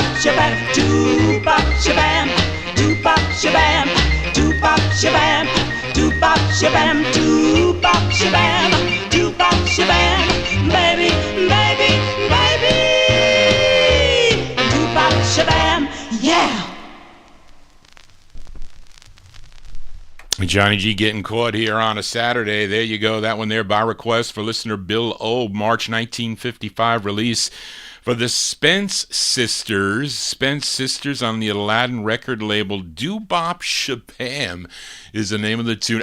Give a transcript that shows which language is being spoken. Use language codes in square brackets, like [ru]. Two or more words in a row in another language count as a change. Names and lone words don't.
[en] shabam, doobop shabam, doobop shabam, doobop shabam, doobop shabam, doobop shabam, doobop shabam, baby, baby, baby, doobop shabam, yeah. Johnny G getting caught here on a Saturday. There you go. That one there by request for listener Bill Olb, March 1955 release for the Spence Sisters. Spence Sisters on the Aladdin record label. Doowop Shabam is the name of the tune.